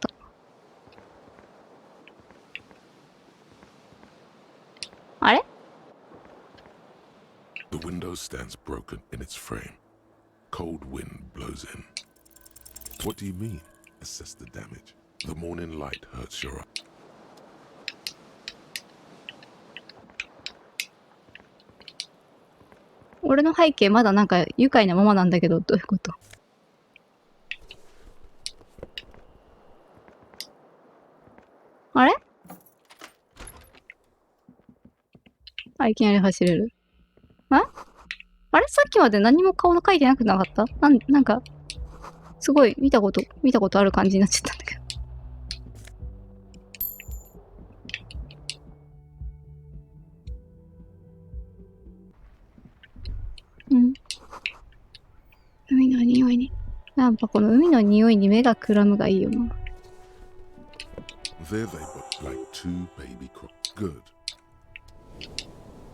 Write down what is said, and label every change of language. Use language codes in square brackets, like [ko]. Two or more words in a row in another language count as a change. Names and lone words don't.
[en] The window stands broken in its frame. Cold wind blows in. What do you mean? Assess the damage. The morning light hurts your eye. [ja] 俺の背景まだなんか愉快なままなんだけど、どういうこと? Are? あ、いきなり走れる。あれさっきまで何も顔の描いてなくなかった？なんか、すごい見たことある感じになっちゃったんだけど。海の匂いに。やっぱこの海の匂いに目がくらむがいいよな。 [en] There they look like two baby crocs. Good.